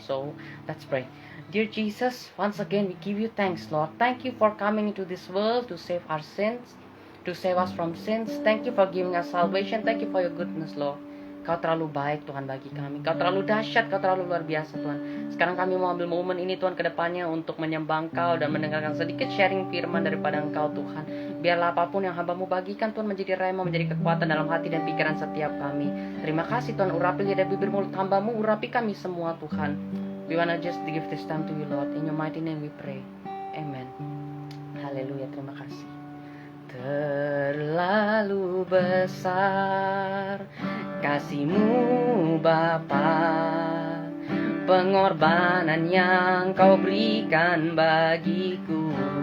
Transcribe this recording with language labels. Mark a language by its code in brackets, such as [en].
[en] So let's pray. Dear Jesus, once again we give you thanks, Lord. Thank you for coming into this world to save our sins, to save us from sins. Thank you for giving us salvation. Thank you for your goodness, Lord. [id] Kau terlalu baik Tuhan bagi kami. Kau terlalu dahsyat, Kau terlalu luar biasa Tuhan. Sekarang kami mau ambil momen ini Tuhan ke depannya untuk menyembah Engkau dan mendengarkan sedikit sharing firman daripada Engkau Tuhan. Biarlah apapun yang hamba-Mu bagikan Tuhan menjadi rema, menjadi kekuatan dalam hati dan pikiran setiap kami. Terima kasih Tuhan, urapi lidah bibir mulut hamba-Mu, urapi kami semua Tuhan. [en] We wanna just give this time to you Lord. In your mighty name we pray. [id] Amen. Haleluya, terima kasih. Terlalu besar kasih-Mu Bapa, pengorbanan yang Kau berikan bagiku.